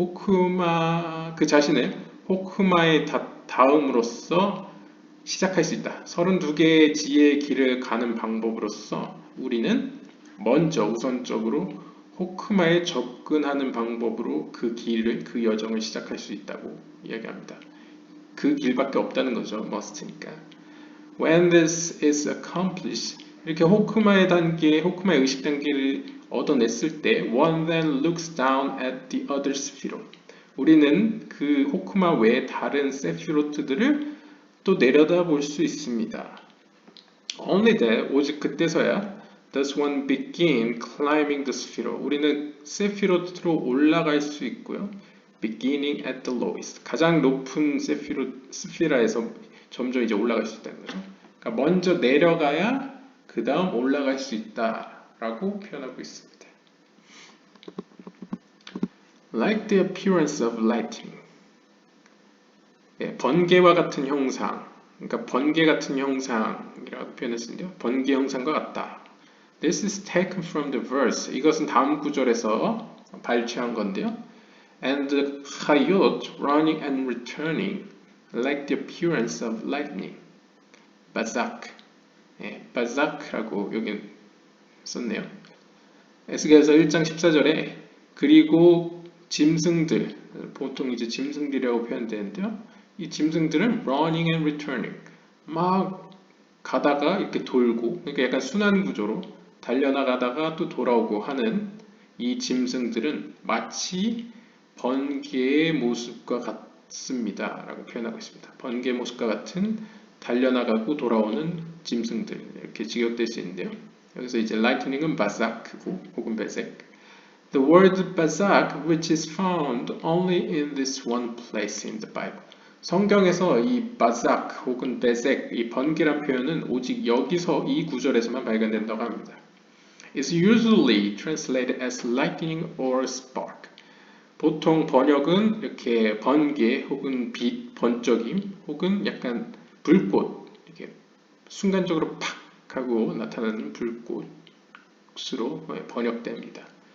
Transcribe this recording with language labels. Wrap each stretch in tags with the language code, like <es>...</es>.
<ko>호크마 그 자신을 호크마에 닿음으로써 시작할 수 있다. 32개의 지혜의 길을 가는 방법으로서 우리는 먼저 우선적으로 호크마에 접근하는 방법으로 그 길을, 그 여정을 시작할 수 있다고 이야기합니다. 그 길밖에 없다는 거죠. must니까.</ko> <en>When this is accomplished,</en> <ko>이렇게 호크마의 단계, 호크마의 의식 단계를 얻어냈을 때</ko> <en>one then looks down at the other Sphirot.</en> <ko>우리는 그 호크마 외에 다른 세피로트들을 또 내려다볼 수 있습니다.</ko> <en>Only that,</en> <ko>오직 그때서야</ko> <en>does one begin climbing the Sphirot.</en> <ko>우리는 세피로트로 올라갈 수 있고요.</ko> <en>Beginning at the lowest.</en> <ko>가장 높은 스피라에서 점점 이제 올라갈 수 있다는 거죠. 그러니까 먼저 내려가야 그 다음 올라갈 수 있다라고 표현하고 있습니다.</ko> <en>Like the appearance of lightning.</en> <ko>번개와 같은 형상, 그러니까 번개 같은 형상이라고 표현했는데요. 번개 형상과 같다.</ko> <en>This is taken from the verse.</en> <ko>이것은 다음 구절에서 발췌한 건데요.</ko> <en>And the chayot running and returning like the appearance of lightning.</en> <ko>바삭. 바삭이라고 여기 썼네요. 에스겔서 1장 14절에 그리고 짐승들, 보통 이제 짐승들이라고 표현되는데요. 이 짐승들은</ko> <en>running and returning,</en> <ko>막 가다가 이렇게 돌고, 그러니까 약간 순환 구조로 달려나가다가 또 돌아오고 하는 이 짐승들은 마치 번개의 모습과 같습니다. 라고 표현하고 있습니다. 번개의 모습과 같은 달려나가고 돌아오는 짐승들 이렇게 직역될 수 있는데요. 여기서 이제 lightning은 바삭이고 혹은 베색.</ko> <en>The word bazak, which is found only in this one place in the Bible.</en> <ko>성경에서 이 바삭 혹은 베색, 이 번개란 표현은 오직 여기서 이 구절에서만 발견된다고 합니다.</ko> <en>It's usually translated as lightning or spark.</en> <ko>보통 번역은 이렇게 번개 혹은 빛, 번쩍임 혹은 약간 불꽃, 이렇게 순간적으로 팍 하고 나타나는 불꽃으로 번역됩니다.</ko>